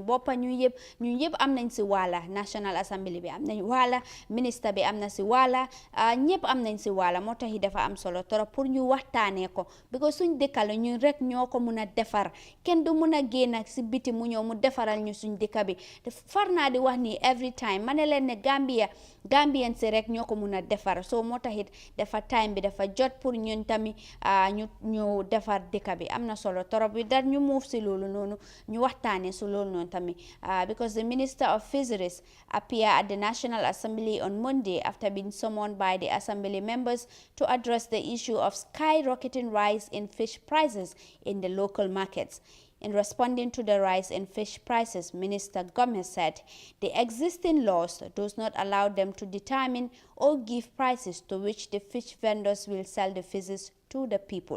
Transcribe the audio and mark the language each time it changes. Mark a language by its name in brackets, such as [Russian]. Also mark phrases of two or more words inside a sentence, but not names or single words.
[Wolof] boppa ñu yëpp am nañ si wàlla [English] National Assembly [Wolof] bi am nañ wàlla ministre bi am na si wàlla ñëpp am nañ si wàlla moo tax dafa am solo [French] trop pour [Wolof] ñu waxtaanee ko because suñ dëkka la ñun rek ñoo ko mun a defar kenn du mun a génn si biti mu ñëw mu defaral ñu suñ dëkka bi far naa di wax nii [English] every time [Wolof] ma ne leen ne Gambien si rek ñoo ko mun a defar so moo taxit dafa time bi dafa jot pour ñun tamit ñu defar dëkk bi am na solo torop bi dar ñu move si loolu noonu ñu waxtaane si loolu noonu tamit [English] because the Minister of Fisheries appeared at the National Assembly on Monday after being summoned by the Assembly members to address the issue of skyrocketing rise in fish prices in the local markets. In responding to the rise in fish prices, Minister Gomez said the existing laws does not allow them to determine or give prices to which the fish vendors will sell the fishes to the people.